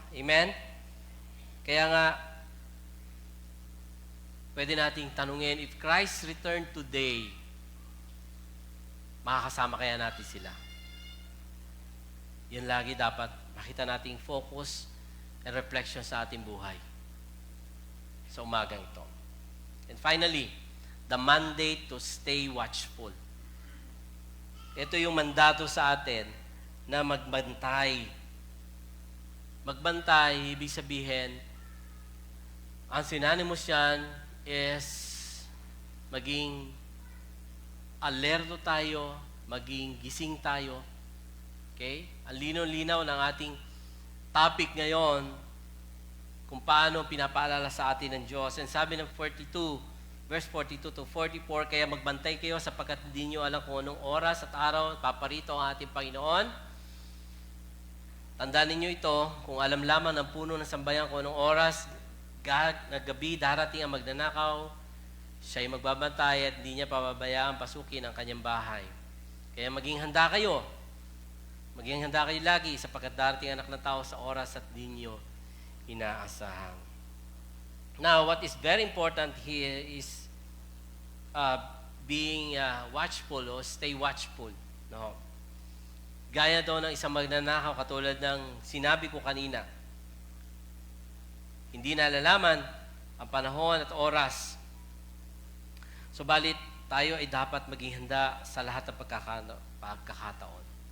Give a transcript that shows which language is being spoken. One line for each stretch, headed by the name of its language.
Filipino: Amen? Kaya nga, pwede nating tanungin,
English: if Christ returned today,
Filipino: makakasama kaya natin sila? Yan lagi dapat makita nating
English: focus and reflection
Filipino: sa ating buhay sa umagang ito.
English: And finally, the mandate to stay watchful.
Filipino: Ito yung mandato sa atin na magbantay. Magbantay, ibig sabihin, ang synonymous yan is maging alerto tayo, maging gising tayo. Okay? Ang linaw-linaw ng ating topic ngayon, kung paano pinapaalala sa atin ng Diyos. And sabi ng 42, verse 42 to 44, kaya magbantay kayo sapagkat hindi nyo alam kung anong oras at araw paparito ang ating Panginoon. Tandaan ninyo ito, kung alam lamang ng puno ng sambayan kung anong oras, na gabi darating ang magnanakaw, siya'y magbabantay at hindi niya pababayaan pasukin ang kanyang bahay. Kaya maging handa kayo. Maging handa kayo lagi sapagkat darating anak ng tao sa oras at di niyo inaasahan.
English: Now, what is very important here is being watchful o stay watchful.
Filipino: No? Gaya daw ng isang magnanakaw katulad ng sinabi ko kanina. Hindi nalalaman ang panahon at oras. Subalit, tayo ay dapat maging handa sa lahat ng pagkakataon.